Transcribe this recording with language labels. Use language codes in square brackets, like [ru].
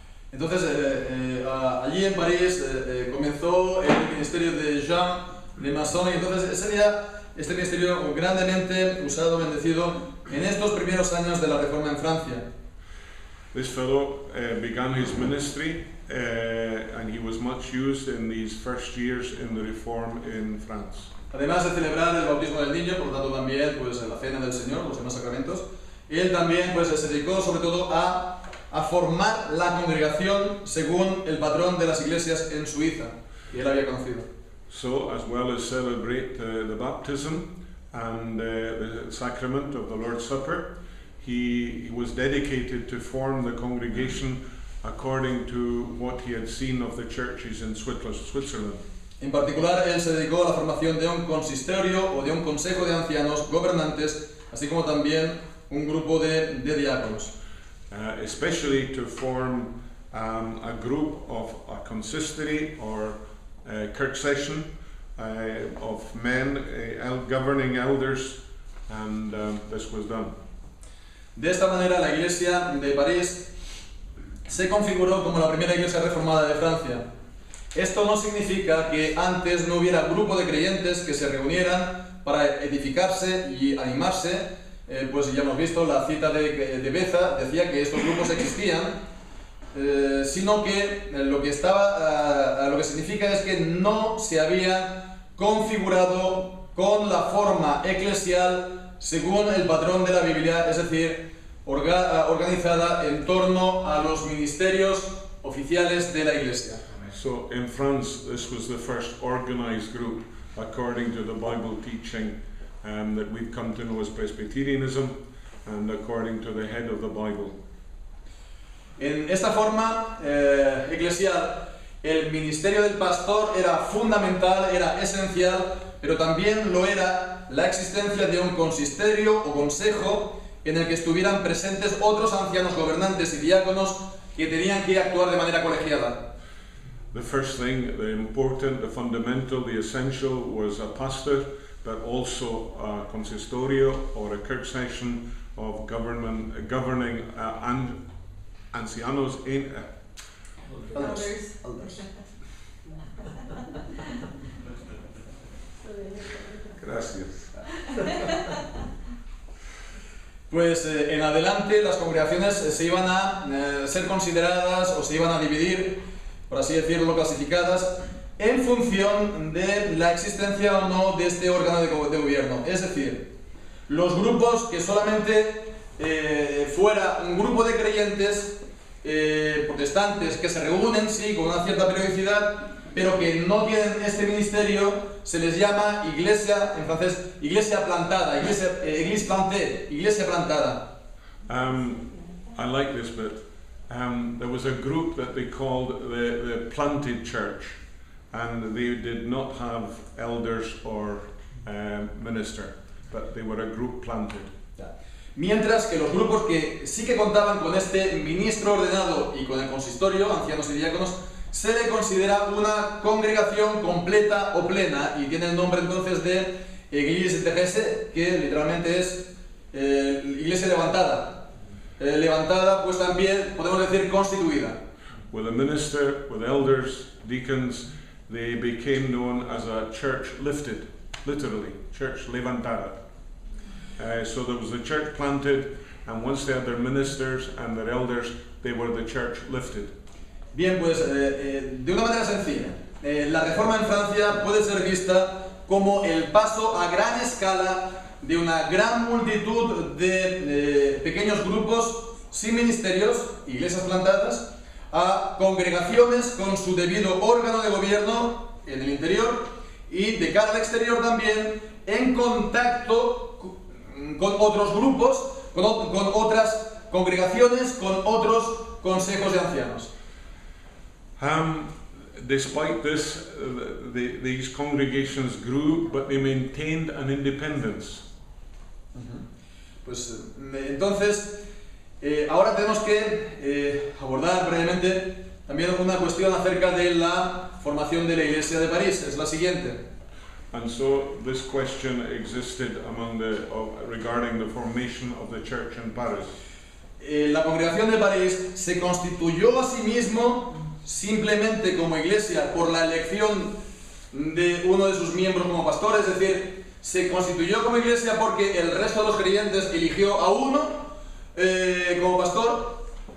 [es] Entonces, allí en París comenzó el ministerio de Jean Lemasson, y entonces sería este ministerio grandemente usado, bendecido en estos primeros años de la Reforma en Francia. [en] This fellow began his ministry, and he was much used in these first years in the Reform in France. [es] Además de celebrar el bautismo del niño, por lo tanto también pues, la cena del Señor, los demás sacramentos, él también pues, se dedicó sobre todo a formar la congregación según el patrón de las iglesias en Suiza, que él había conocido. [en] So, as well as celebrate the baptism and the sacrament of the Lord's Supper, he was dedicated to form the congregation according to what he had seen of the churches in Switzerland. [es] En particular, él se dedicó a la formación de un consistorio o de un consejo de ancianos gobernantes, así como también un grupo de diáconos. [en] Especially to form a group of a consistory or kirk session of men, governing elders, and this was done. [es] De esta manera, la iglesia de París se configuró como la primera iglesia reformada de Francia. Esto no significa que antes no hubiera grupo de creyentes que se reunieran para edificarse y animarse, pues ya hemos visto la cita de Beza, decía que estos grupos existían, sino que lo que significa es que no se habían configurado con la forma eclesial según el patrón de la Biblia, es decir, organizada en torno a los ministerios oficiales de la iglesia. [en] So in France, this was the first organized group according to the Bible teaching that we've come to know as Presbyterianism, and according to the head of the Bible. [es] En esta forma eclesial, el ministerio del pastor era fundamental, era esencial, pero también lo era la existencia de un consistorio o consejo en el que estuvieran presentes otros ancianos gobernantes y diáconos que tenían que actuar de manera colegiada. [en] The first thing, the important, the fundamental, the essential was a pastor, but also a consistorio or a kirk session of governing and ancianos in Elders. [es] Gracias. Pues en adelante las congregaciones se iban a ser consideradas o se iban a dividir, por así decirlo, clasificadas en función de la existencia o no de este órgano de gobierno. Es decir, los grupos que solamente fuera un grupo de creyentes protestantes que se reúnen, sí, con una cierta periodicidad, pero que no tienen este ministerio, se les llama iglesia, en francés, iglesia plantada, [fr] église plantée, [es] iglesia plantada. [en] I like this bit. There was a group that they called the planted church, and they did not have elders or minister, but they were a group planted. [es] Mientras que los grupos que sí que contaban con este ministro ordenado y con el consistorio, ancianos y diáconos, se le considera una congregación completa o plena y tiene el nombre entonces de [fr] Église terrestre, [es] que literalmente es iglesia levantada. Levantada, pues también podemos decir constituida. [en] With a minister, with elders, deacons, they became known as a church lifted, literally, church levantada. So there was a church planted, and once they had their ministers and their elders, they were the church lifted. [es] Bien, pues de una manera sencilla, la reforma en Francia puede ser vista como el paso a gran escala de una gran multitud de pequeños grupos sin ministerios, iglesias plantadas, a congregaciones con su debido órgano de gobierno en el interior y de cara al exterior también en contacto con otros grupos, con otras congregaciones, con otros consejos de ancianos. [en] Despite this, these congregations grew, but they maintained an independence. [es] Pues entonces, ahora tenemos que abordar brevemente también una cuestión acerca de la formación de la Iglesia de París. Es la siguiente. [en] And so this question existed regarding the formation of the church in Paris. [es] La congregación de París se constituyó a sí mismo simplemente como iglesia por la elección de uno de sus miembros como pastor, es decir, se constituyó como iglesia porque el resto de los creyentes eligió a uno como pastor.